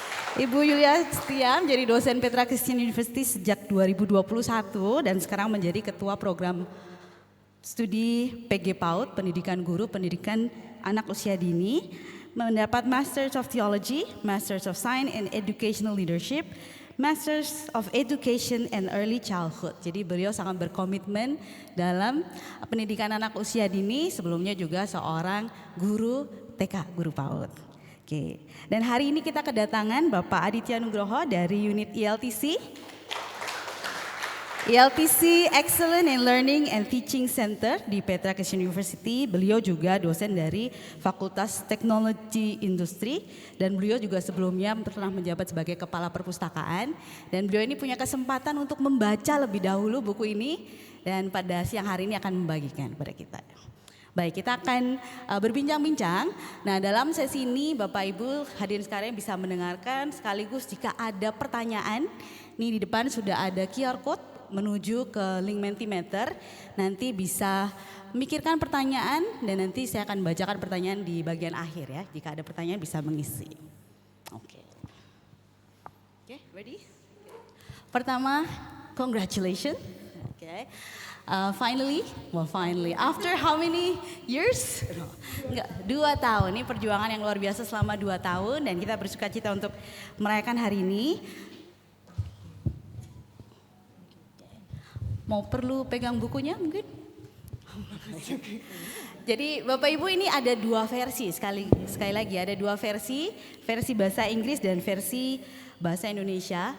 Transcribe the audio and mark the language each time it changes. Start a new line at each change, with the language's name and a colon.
Indonesian: Ibu Yulia Setia menjadi dosen Petra Christian University sejak 2021 dan sekarang menjadi ketua program studi PG PAUD, pendidikan guru, pendidikan anak usia dini, mendapat Masters of Theology, Masters of Science and Educational Leadership, Masters of Education and Early Childhood. Jadi beliau sangat berkomitmen dalam pendidikan anak usia dini, sebelumnya juga seorang guru TK, guru PAUD. Oke. Dan hari ini kita kedatangan Bapak Aditya Nugroho dari unit ILTC. ILTC Excellent in Learning and Teaching Center di Petra Christian University. Beliau juga dosen dari Fakultas Teknologi Industri dan beliau juga sebelumnya pernah menjabat sebagai kepala perpustakaan dan beliau ini punya kesempatan untuk membaca lebih dahulu buku ini dan pada siang hari ini akan membagikan kepada kita. Baik, kita akan berbincang-bincang. Nah, dalam sesi ini Bapak Ibu hadirin sekalian bisa mendengarkan sekaligus jika ada pertanyaan. Nih di depan sudah ada QR code menuju ke link Mentimeter. Nanti bisa memikirkan pertanyaan dan nanti saya akan bacakan pertanyaan di bagian akhir ya. Jika ada pertanyaan bisa mengisi. Oke,
English: ready?
Indonesian: Pertama,
English: congratulations.
Indonesian: Oke.
English: Finally, after how many years?
Indonesian: Enggak, 2 tahun. Ini perjuangan yang luar biasa selama 2 tahun dan kita bersuka cita untuk merayakan hari ini. Mau perlu pegang bukunya mungkin? Jadi Bapak Ibu ini ada 2 versi, sekali lagi ada 2 versi bahasa Inggris dan versi bahasa Indonesia.